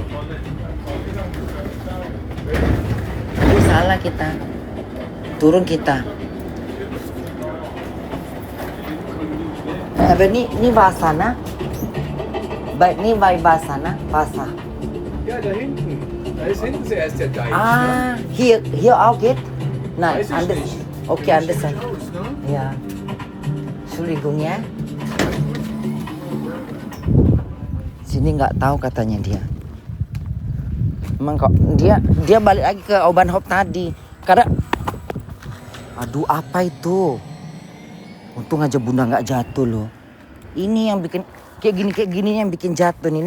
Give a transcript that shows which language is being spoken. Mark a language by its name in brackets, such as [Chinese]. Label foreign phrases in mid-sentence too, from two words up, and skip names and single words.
[Indonesian] Ini salah kita. Turun kita. Aber ini Wasana. Baik, ini bei Wasana, Wasser. [German] Ja, da hinten. Da ist hinten zuerst der Deich. Ah, hier auch geht? Nein, Weiß ich anders. nicht. Okay, anders. Sieht aus, ne? [Indonesian] Ya. Entschuldigung ya. Sini nggak tahu katanya dia. Emang kok dia balik lagi ke Oban Hop tadi. Karena aduh apa itu? Untung aja Bunda nggak jatuh loh. Ini yang bikin kayak gini yang bikin jatuh nih.